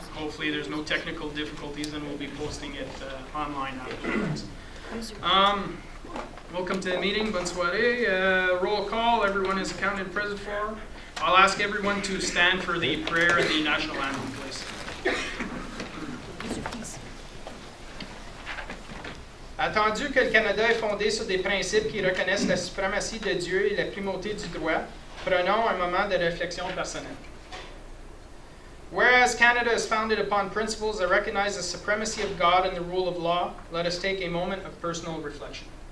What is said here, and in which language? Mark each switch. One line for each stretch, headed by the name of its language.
English: Hopefully there's no technical difficulties, and we'll be posting it online afterwards. Welcome to the meeting.
French: Bonne soirée.
English: Roll call. Everyone is accounted and present for. I'll ask everyone to stand for the prayer and the national anthem, please.
French: Attendu que le Canada est fondé sur des principes qui reconnaissent la suprématie de Dieu et la primauté du droit, prenons un moment de réflexion personnelle.
English: Whereas Canada is founded upon principles that recognize the supremacy of God and the rule of law, let us take a moment of personal reflection.